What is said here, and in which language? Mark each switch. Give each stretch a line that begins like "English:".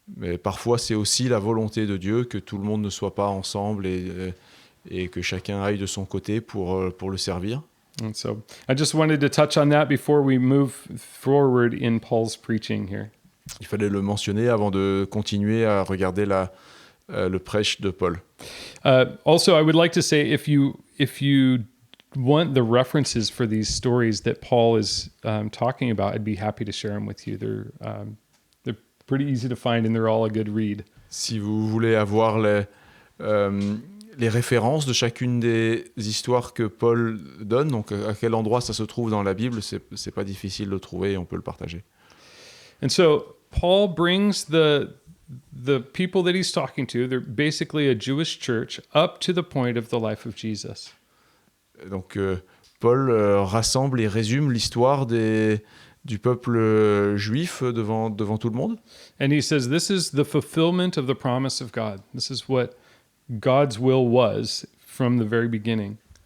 French: Mais parfois, c'est aussi la volonté de Dieu que tout le monde ne soit pas ensemble et que chacun aille de son côté pour le servir.
English: And so I just wanted to touch on that before we move forward in Paul's preaching here.
French: Il fallait le mentionner avant de continuer à regarder le prêche de Paul.
English: Also, I would like to say if you want the references for these stories that Paul is talking about, I'd be happy to share them with you. They're pretty easy to find and they're all a good read.
French: Si vous voulez avoir les références de chacune des histoires que Paul donne, donc à quel endroit ça se trouve dans la Bible, c'est pas difficile de trouver et on peut le partager.
English: And so Paul brings the people that he's talking to, they're basically a Jewish church, up to the point of the life of Jesus.
French: Donc Paul rassemble et résume l'histoire du peuple juif devant tout le monde.
English: And he says, this is the fulfillment of the promise of God. This is what God's will was from the very beginning.